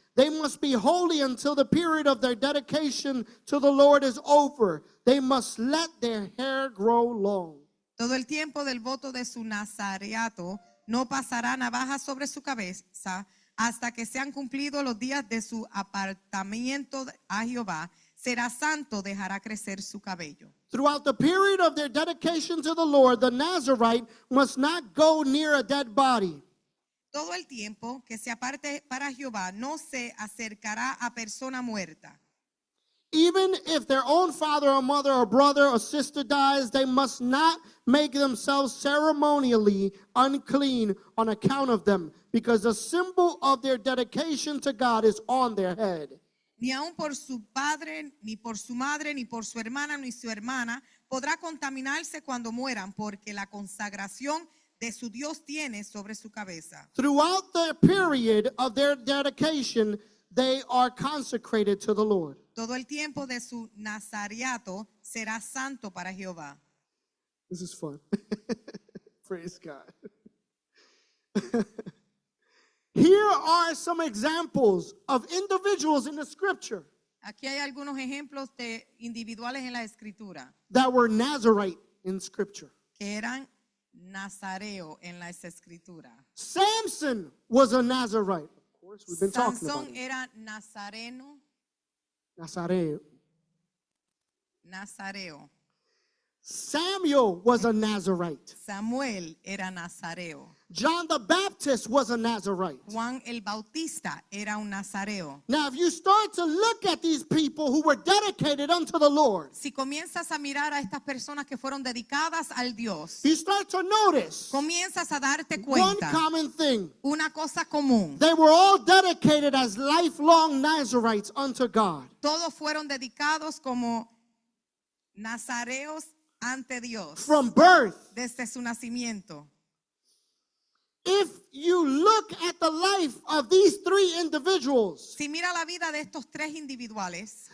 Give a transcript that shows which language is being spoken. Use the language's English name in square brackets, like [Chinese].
[English] They must be holy until the period of their dedication to the Lord is over. They must let their hair grow long. [Spanish] Todo el tiempo del voto de su nazareato no pasará navaja sobre su cabeza hasta que sean cumplidos los días de su apartamiento a Jehová. Será santo, dejará crecer su cabello. [English] Throughout the period of their dedication to the Lord, the Nazarite must not go near a dead body. [Spanish] Todo el tiempo que se aparte para Jehová no se acercará a persona muerta. [English] Even if their own father or mother or brother or sister dies, they must not make themselves ceremonially unclean on account of them, because the symbol of their dedication to God is on their head. [Spanish] Ni aun por su padre, ni por su madre, ni por su hermana, ni su hermana podrá contaminarse cuando mueran, porque la consagración de su Dios tiene sobre su cabeza. [English] Throughout the period of their dedication, they are consecrated to the Lord. [Spanish] Todo el tiempo de su nazareato será santo para Jehová. [English] This is fun. Praise God. Here are some examples of individuals in the scripture [Spanish] Aquí hay algunos ejemplos de individuales en la escritura [English] that were Nazarite in scripture. [Spanish] que eran nazareo en la escritura. [English] Samson was a Nazarite. Of course, we've been talking about [Spanish] Sansón [English] it. [Spanish] era nazareno, Nazareo. nazareo. [English] Samuel was a Nazarite. [Spanish] Samuel era nazareo. [English] John the Baptist was a Nazarite. [Spanish] Juan el Bautista era un nazareo. [English] Now, if you start to look at these people who were dedicated unto the Lord, [Spanish] Si comienzas a mirar a estas personas que fueron dedicadas al Dios, [English] you start to notice [Spanish] comienzas a darte [English] one [Spanish] cuenta [English] common thing. [Spanish] una cosa común. [English] They were all dedicated as lifelong Nazarites unto God. [Spanish] Todos fueron dedicados como nazareos ante Dios [English] From birth, [Spanish] desde su nacimiento. [English] if you look at the life of these three individuals, [Spanish] Si mira la vida de estos tres individuales,